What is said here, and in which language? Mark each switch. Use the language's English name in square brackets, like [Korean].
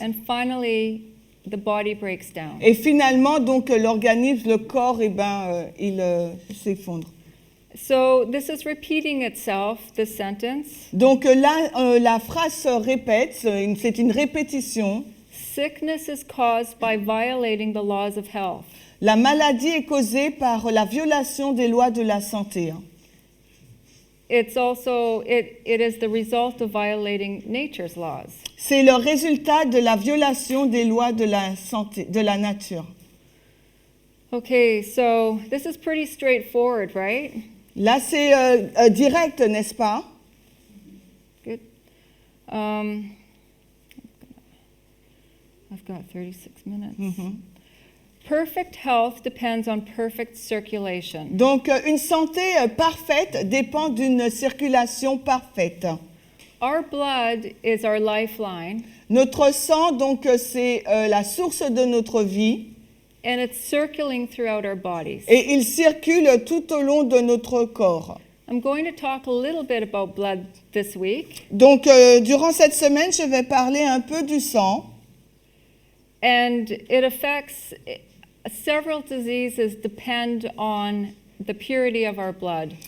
[English] And finally, the body breaks down. [French] Et finalement, donc l'organisme, le corps, il s'effondre. [English] So this is repeating itself, this sentence. [French] Donc là, la phrase se répète, c'est une répétition. [English] Sickness is caused by violating the laws of health. [French] La maladie est causée par la violation des lois de la santé. [English] It's also, it is the result of violating nature's laws. [French] C'est le résultat de la violation des lois de la santé, de la nature. [English] Okay, so this is pretty straightforward, right? [French] Là, c'est direct, n'est-ce pas? [English] Good. I've got 36 minutes. Perfect health depends on perfect circulation. [French] Donc, une santé parfaite dépend d'une circulation parfaite. [English] Our blood is our lifeline, [French] Notre sang, donc, c'est la source de notre vie [English] and it's circulating throughout our bodies. [French] et il circule tout au long de notre corps. [English] I'm going to talk a little bit about blood this week, [French] Donc, durant cette semaine, je vais parler un peu du sang. [English] and it affects several diseases depend on the purity of our blood.